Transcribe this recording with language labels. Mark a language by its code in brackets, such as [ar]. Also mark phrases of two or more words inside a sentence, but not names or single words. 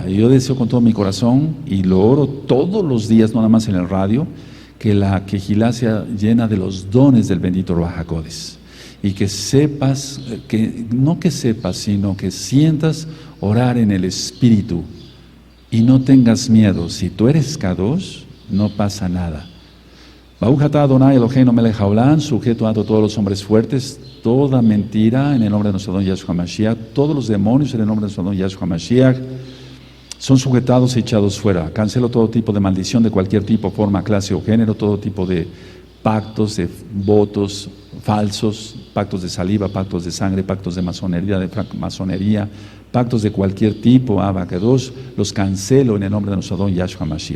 [es] Y yo deseo con todo mi corazón, y lo oro todos los días, no nada más en el radio, que la Kehilá sea llena de los dones del bendito [he] רוח הקודש, [es] y que sepas, sino que sientas orar en el Espíritu y no tengas miedo. Si tú eres Kadosh, no pasa nada. [he] ברוך אתה אדוני אלוהינו מלך העולם, [es] sujeto a todos los hombres fuertes, toda mentira en el nombre de nuestro Adón Yahshua Mashiach, todos los demonios en el nombre de nuestro Adón Yahshua Mashiach son sujetados y echados fuera. Cancelo todo tipo de maldición de cualquier tipo, forma, clase o género, todo tipo de pactos, de votos falsos, pactos de saliva, pactos de sangre, pactos de masonería, pactos de cualquier tipo, [he] אבא קדוש, [es] los cancelo en el nombre de nuestro Adón Yahshua Mashiach.